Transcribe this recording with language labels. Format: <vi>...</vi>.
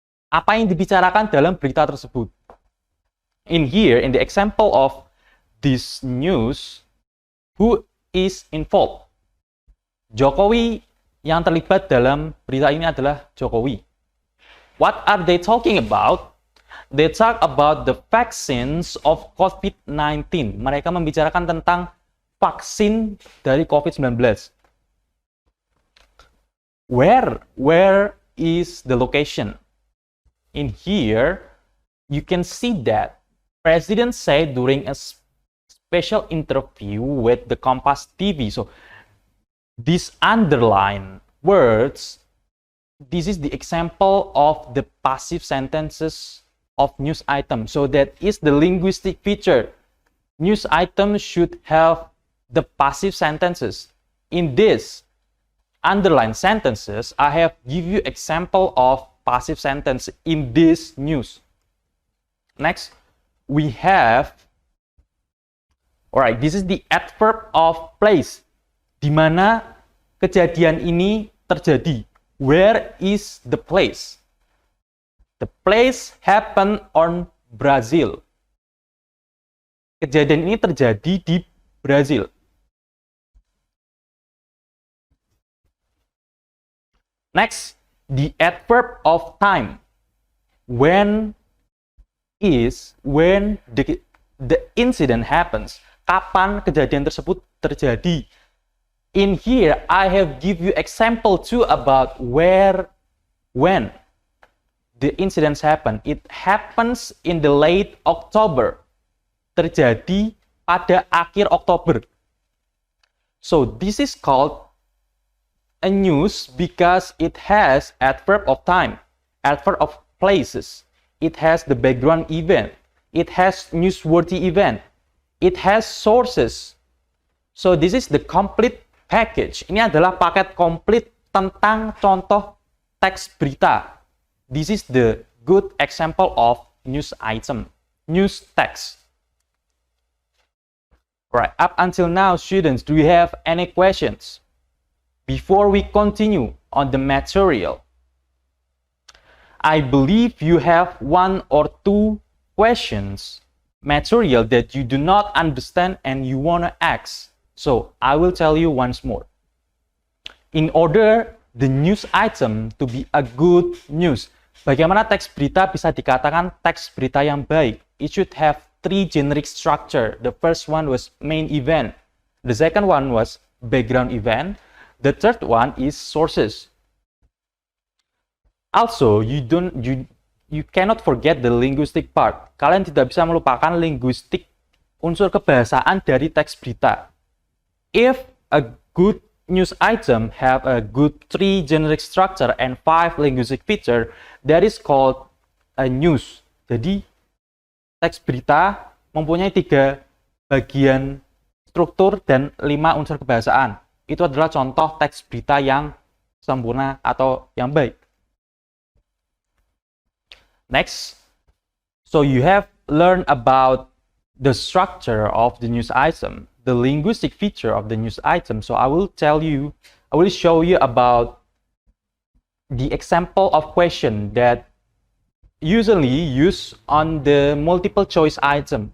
<id>Apa yang dibicarakan dalam berita tersebut.</id> <en>In here, in the example of this news, who is involved?</en> <id>Jokowi yang terlibat dalam berita ini adalah Jokowi.</id> <en>What are they talking about? They talk about the vaccines of COVID-19.</en> <id>Mereka membicarakan tentang vaksin dari COVID-19.</id> <en>Where is the location? In here, you can see that President said during a special interview with the Kompas TV. So, these underlined words, this is the example of the passive sentences of news item. So, that is the linguistic feature. News item should have the passive sentences. In this underlined sentences, I have give you example of passive sentence in this news. Next, we have, alright, this is the adverb of place.</en> <id>Di mana kejadian ini terjadi.</id> <en>Where is the place? The place happened on Brazil.</en> <id>Kejadian ini terjadi di Brazil.</id> <en>Next, the adverb of time. When the incident happens.</en> <id>Kapan kejadian tersebut terjadi.</id> <en>In here, I have give you example too about when the incidents happen. It happens in the late October.</en> <id>Terjadi pada akhir Oktober.</id> <en>So, this is called a news because it has adverb of time, adverb of places, it has the background event, it has newsworthy event, it has sources. So this is the complete package.</en> <id>Ini adalah paket komplit tentang contoh teks berita.</id> <en>This is the good example of news item, news text. Right, up until now, students, do you have any questions before we continue on the material? I believe you have 1 or 2 questions material that you do not understand and you want to ask. So I will tell you once more. In order the news item to be a good news,</en> <id>bagaimana teks berita bisa dikatakan teks berita yang baik?</id> <en>It should have 3 generic structure. The first one was main event. The second one was background event. The third one is sources. Also, you cannot forget the linguistic part.</en> <id>Kalian tidak bisa melupakan linguistik, unsur kebahasaan dari teks berita.</id> <en>If a good news item have a good 3 generic structure and 5 linguistic feature, that is called a news.</en> <id>Jadi, teks berita mempunyai 3 bagian struktur dan 5 unsur kebahasaan. Itu adalah contoh teks berita yang sempurna atau yang baik.</id> <en>Next, so you have learned about the structure of the news item, the linguistic feature of the news item. So I will show you about the example of question that usually used on the multiple choice item.</en>